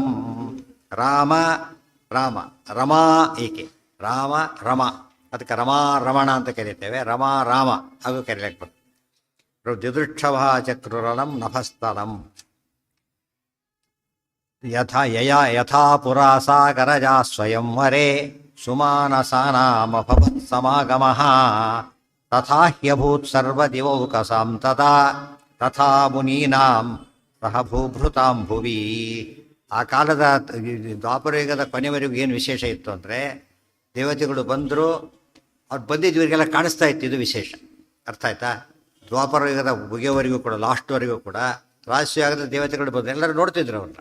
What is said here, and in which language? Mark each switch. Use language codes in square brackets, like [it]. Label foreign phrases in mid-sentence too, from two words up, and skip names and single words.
[kn] ರಾಮ ರಾಮ ರಮಾ ಏಕೆ ರಾಮ ರಮ, ಅದಕ್ಕೆ ರಮಾ ರಮಣ ಅಂತ ಕರೀತೇವೆ, ರಮಾ ರಾಮ ಹಾಗೂ ಕರೀಲಿಕ್ಕೆ ಬರ್ತದೆ. [sa] ದಿದೃಕ್ಷವ ಚಕ್ರುರಣಂ ನಭಸ್ಥಲಂ. ಯಥಾ ಪುರಾ ಸಾಗರಜಾ ಸ್ವಯಂವರೆ ಸುಮಾನಸಾನಾಮಭವತ್ ಸಮಾಗಮಃ ತಥಾ ಹ್ಯಭೂತ್ ಸರ್ವದಿವೌಕಸಾಂ ತದಾ ತಥಾ ಮುನೀನಾಂ ಸಹ ಭೂಭೃತಾಂ ಭುವಿ. [kn] ಆ ಕಾಲದ ದ್ವಾಪರಯುಗದ ಕೊನೆವರೆಗೂ ಏನು ವಿಶೇಷ ಇತ್ತು ಅಂದರೆ, ದೇವತೆಗಳು ಬಂದರು, ಅವ್ರು ಬಂದಿದ್ದು ಇವರಿಗೆಲ್ಲ ಕಾಣಿಸ್ತಾ ಇತ್ತು, ಇದು ವಿಶೇಷ. ಅರ್ಥ ಆಯ್ತಾ? ದ್ವಾಪರಯುಗದ ಮುಗಿಯವರೆಗೂ ಕೂಡ, ಲಾಸ್ಟ್ವರೆಗೂ ಕೂಡ ರಾಜಸುಯಾಗದ ದೇವತೆಗಳು ಬಂದು ಎಲ್ಲರೂ ನೋಡ್ತಿದ್ರು ಅವ್ರನ್ನ.